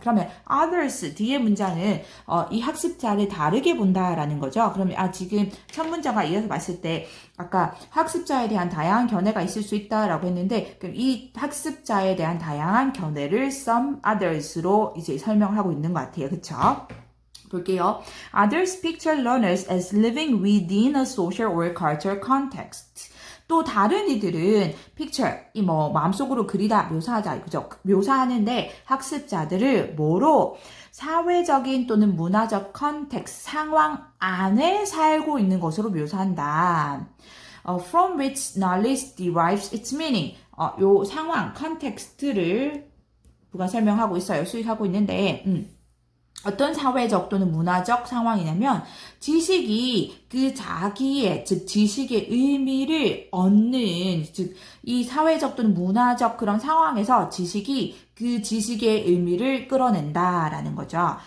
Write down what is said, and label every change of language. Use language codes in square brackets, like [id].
[ko] 그러면 others 뒤에 문장은 이 학습자를 다르게 본다라는 거죠. 그러면 지금 첫 문장과 이어서 봤을 때 아까 학습자에 대한 다양한 견해가 있을 수 있다라고 했는데 그럼 이 학습자에 대한 다양한 견해를 some others로 이제 설명하고 있는 것 같아요. 그쵸? 볼게요. [en] Others picture learners as living within a social or cultural context. [ko] 또 다른 이들은 picture, 마음속으로 그리다, 묘사하자, 그죠? 묘사하는데 학습자들을 뭐로? 사회적인 또는 문화적 컨텍스트, 상황 안에 살고 있는 것으로 묘사한다. [en] From which knowledge derives its meaning. [ko] 요 상황, 컨텍스트를 부가 설명하고 있어요. 수익하고 있는데, 어떤 사회적 또는 문화적 상황이냐면 지식이 그 자기의 즉 지식의 의미를 얻는 즉 이 사회적 또는 문화적 그런 상황에서 지식이 그 지식의 의미를 끌어낸다라는 거죠.